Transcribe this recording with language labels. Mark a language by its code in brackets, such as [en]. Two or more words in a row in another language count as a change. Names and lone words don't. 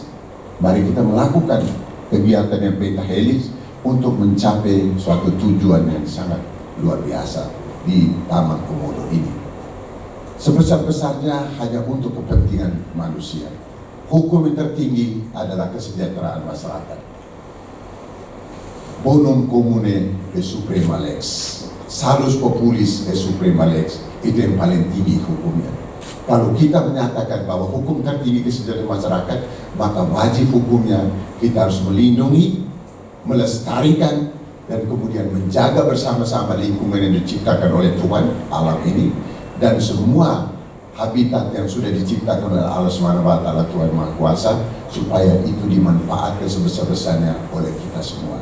[id] Mari kita melakukan kegiatan yang pentahelix untuk mencapai suatu tujuan yang sangat luar biasa di Taman Komodo ini. Sebesar-besarnya hanya untuk kepentingan manusia. Hukum yang tertinggi adalah kesejahteraan masyarakat. [la] Bonum comune e suprema lex, salus populis e suprema lex, [id] itu yang paling tinggi hukumnya. Kalau kita menyatakan bahwa hukum tertinggi kesejahteraan masyarakat, maka wajib hukumnya kita harus melindungi, melestarikan, dan kemudian menjaga bersama-sama lingkungan yang diciptakan oleh Tuhan alam ini, dan semua habitat yang sudah diciptakan oleh Allah SWT, Tuhan Maha Kuasa, supaya itu dimanfaatkan sebesar-besarnya oleh kita semua.